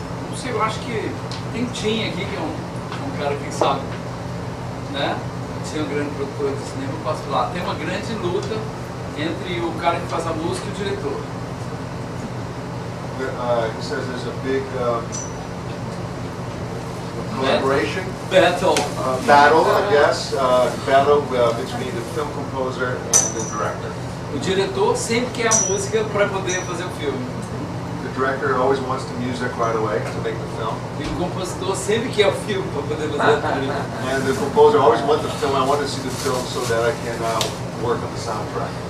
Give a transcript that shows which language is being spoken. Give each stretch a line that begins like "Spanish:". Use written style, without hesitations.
Portuguese: Não sei, eu acho que tem Tim aqui, que é um cara que sabe, né? Ser um grande produtor de cinema, eu posso falar. Tem uma grande luta entre o cara que faz a música e o diretor.
English: He says there's a big collaboration. Battle. Battle, I guess. Battle between the film composer and the director.
Portuguese: O diretor sempre quer a música para poder fazer o filme.
English: The director always wants the music right away to make the film.
Portuguese: E o compositor sempre quer o filme para poder fazer o filme.
English: And the composer always wants the film. I want to see the film so that I can work on the soundtrack.